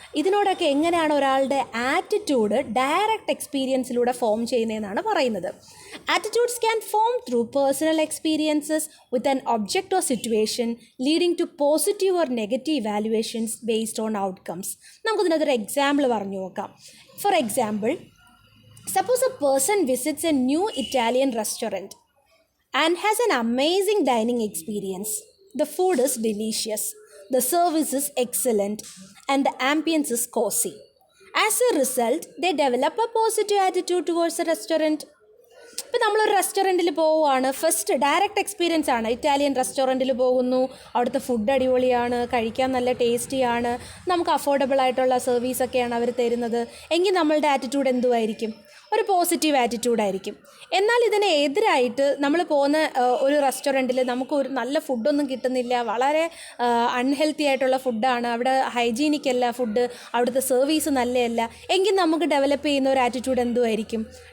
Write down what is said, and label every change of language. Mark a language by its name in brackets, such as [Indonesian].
[Malayalam] ഇതിനോടൊക്കെ എങ്ങനെയാണ് ഒരാളുടെ attitude direct എക്സ്പീരിയൻസിലൂടെ form ചെയ്യുന്നതെന്നാണ് പറയുന്നത്. [English] Attitudes can form through personal experiences with an object or situation leading to positive or negative valuations based on outcomes. [Malayalam] നമുക്കിതിനകത്തൊരു example പറഞ്ഞു നോക്കാം. [English] For example, suppose a person visits a new Italian restaurant and has an amazing dining experience. The food is delicious, the service is excellent, and the ambience is cozy. As a result, they develop a positive attitude towards the restaurant. [Malayalam] ഇപ്പോൾ നമ്മളൊരു റെസ്റ്റോറൻറ്റിൽ പോവുകയാണ്, first direct experience ആണ്. Italian റെസ്റ്റോറൻറ്റിൽ പോകുന്നു, അവിടുത്തെ food അടിപൊളിയാണ്, കഴിക്കാൻ നല്ല ടേസ്റ്റിയാണ്, നമുക്ക് അഫോർഡബിൾ ആയിട്ടുള്ള സർവീസൊക്കെയാണ് അവർ തരുന്നത് എങ്കിൽ നമ്മളുടെ ആറ്റിറ്റ്യൂഡ് എന്തുമായിരിക്കും? ഒരു പോസിറ്റീവ് ആറ്റിറ്റ്യൂഡായിരിക്കും. എന്നാൽ ഇതിന് എതിരായിട്ട് നമ്മൾ പോകുന്ന ഒരു റെസ്റ്റോറൻറ്റിൽ നമുക്ക് ഒരു നല്ല ഫുഡൊന്നും കിട്ടുന്നില്ല, വളരെ അൺഹെൽത്തി ആയിട്ടുള്ള ഫുഡാണ്, അവിടെ ഹൈജീനിക് അല്ല ഫുഡ്, അവിടുത്തെ സർവീസ് നല്ലതല്ല എങ്കിൽ നമുക്ക് ഡെവലപ്പ് ചെയ്യുന്ന ഒരു ആറ്റിറ്റ്യൂഡ് എന്തുമായിരിക്കും?